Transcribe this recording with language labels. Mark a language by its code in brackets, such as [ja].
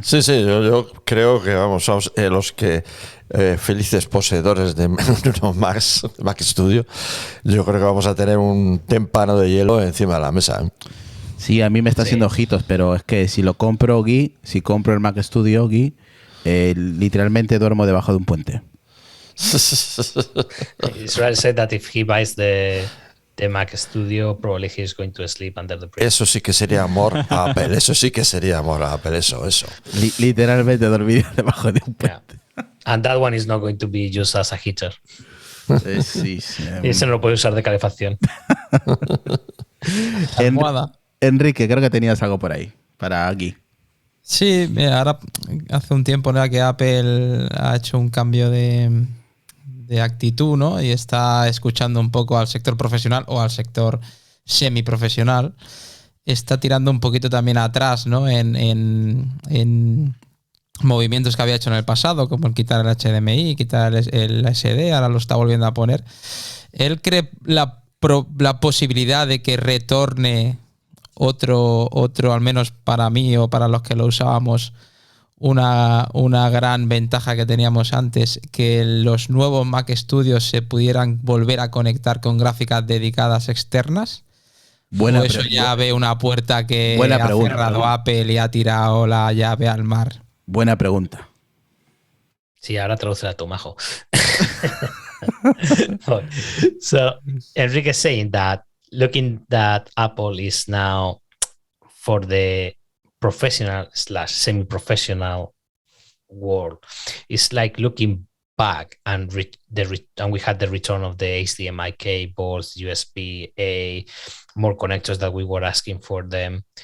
[es] Sí, yo creo que somos los que felices poseedores de unos Mac Studio. Yo creo que vamos a tener un témpano de hielo encima de la mesa. Sí, a mí me está haciendo ojitos, pero es que si lo compro, si compro el Mac Studio, literalmente duermo debajo de un puente. [en] Israel said that if he buys the Mac Studio, probably he's going to sleep under the bridge. [es] Eso sí que sería amor a Apple. Eso sí que sería amor a Apple. Eso. Literalmente dormir debajo de un puente. [en] And that one is not going to be used as a heater. [es] Sí. Y ese no lo puede usar de calefacción. Enrique, creo que tenías algo por ahí para aquí. Sí, ahora hace un tiempo que Apple ha hecho un cambio de actitud, ¿no? Y está escuchando un poco al sector profesional o al sector semiprofesional. Está tirando un poquito también atrás, ¿no? En movimientos que había hecho en el pasado, como el quitar el HDMI, quitar el SD, ahora lo está volviendo a poner. Él cree la posibilidad de que retorne otro, al menos para mí o para los que lo usábamos, una gran ventaja que teníamos antes, que los nuevos Mac Studios se pudieran volver a conectar con gráficas dedicadas externas. Eso ya ve una puerta que ha cerrado Apple y ha tirado la llave al mar. Buena pregunta. Sí, ahora traduce a tu majo. [en] So Enrique is saying that looking that Apple is now for the professional / semi-professional world, it's like looking back and we had the return of the HDMI cables, USB-A, more connectors that we were asking for them.